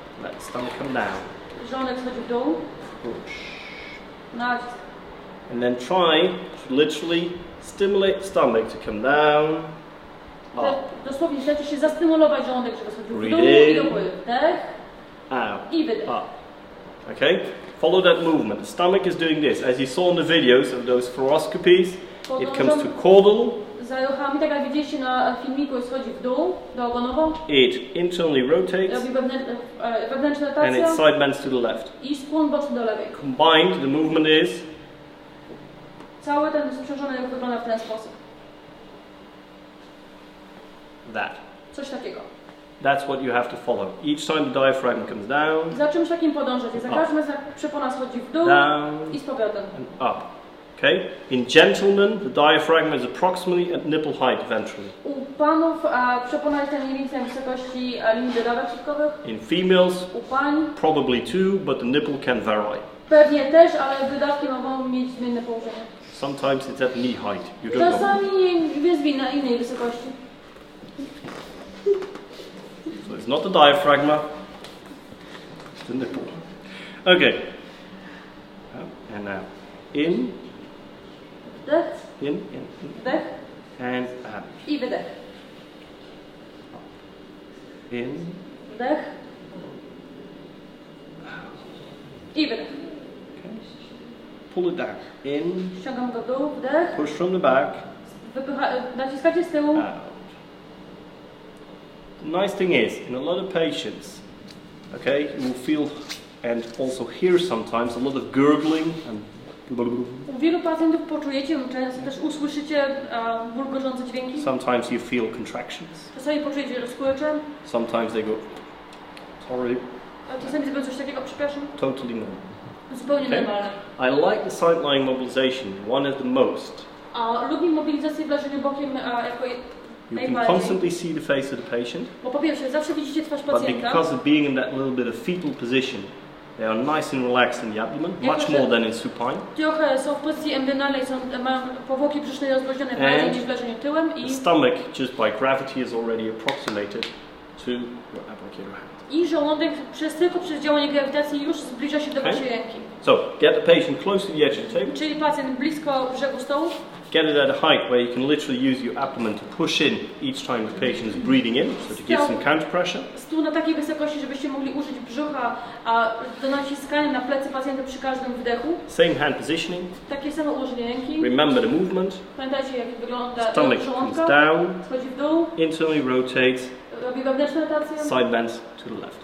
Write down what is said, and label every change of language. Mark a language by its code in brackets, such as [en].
[en] let the stomach come down. [pl] Żołądek schodzi w dół. [en] Push. [pl] Nacisk. [en] And then try to literally stimulate the stomach to come down. Up. [pl] Dosłownie chcecie się zastymulować żołądek, żeby schodził w dół [en] Breathe [pl] i [en] in. [pl] do góry. Wdech [en] Out. [pl] i wydech. [en] Up. Okay? Follow that movement. The stomach is doing this. As you saw in the videos of those fluoroscopies, it comes to caudal. [pl] Za ruchami, tak jak widzieliście na filmiku, schodzi w dół, doogonowo. [en] It internally rotates. [pl] Robi wewnętrzna [en] And [pl] rotacja [en] it side bends to the left. [pl] i skłon boczny do lewej. [en] Combined, the movement is [pl] Cały ten sprzężony ruch wygląda w ten sposób. [en] that. [pl] Coś takiego. [en] That's what you have to follow. Each time the diaphragm comes down, [pl] I za czymś takim podążacie. Za każdym razem jak przepona schodzi w dół [en] down, [pl] i z powrotem. [en] and up. Okay? In gentlemen, the diaphragm is approximately at nipple height ventrally. [pl] U panów przepona jest mniej więcej na wysokości linii biodowych środkowych. [en] In females, [pl] U pań [en] probably too, but the nipple can vary. [pl] pewnie też, ale wydawki mogą mieć zmienne położenie. [en] Sometimes it's at knee height. You don't know. [pl] Czasami jest na innej wysokości. [en] So it's not the diaphragm, it's the nipple. Okay. And now, in, [pl] Wdech, [en] in, [pl] wdech [en] and out. [pl] i wydech. [en] In, [pl] Wdech i wydech. [en] okay. Pull it down. In, [pl] Ściągam go w dół, wdech, [en] push from the back, [pl] naciskacie z tyłu. [en] out. The nice thing is, in a lot of patients, okay, you will feel and also hear sometimes a lot of gurgling and [pl] U wielu pacjentów poczujecie, często też usłyszycie bulgoczące dźwięki. [en] sometimes you feel contractions. [pl] Czasami poczujecie rozkurcze, [en] Sometimes they go, sorry, [pl] a czasami zrobią coś takiego, przepraszam, [en] totally normal. [pl] zupełnie [en] Okay. [pl] normalne. [en] I like the sideline mobilization, one of the most. [pl] A lubi mobilizację w leżeniu bokiem jako [en] You can constantly see the face of the patient, [pl] bo po pierwsze, zawsze widzicie twarz [en] but [pl] pacjenta. [en] because of being in that little bit of fetal position, they are nice and relaxed in the abdomen, much more than in supine. [pl] Trochę są w pozycji embrionalnej, mają powłoki brzuszne rozluźnione bardziej niż w leżeniu tyłem [en] The [pl] i [en] stomach, just by gravity, is already approximated to your applicator hand. [pl] Żołądek tylko przez działanie grawitacji już zbliża się do waszej ręki. [en] So, get the patient close to the edge of the table. [pl] Czyli pacjent blisko brzegu stołu. [en] Get it at a height where you can literally use your abdomen to push in each time the patient is breathing in, so to give some counter pressure. [pl] Stół na takiej wysokości, żebyście mogli użyć brzucha do naciskania na plecy pacjenta przy każdym wdechu. [en] Same hand positioning. [pl] Takie samo ułożenie ręki. [en] Remember the movement. [pl] Pamiętajcie, jak wygląda [en] Stomach [pl] żołądka. [en] comes down. [pl] Schodzi w dół. [en] Internally rotates. [pl] Robi wewnętrzną rotację. [en] Side bends to the left.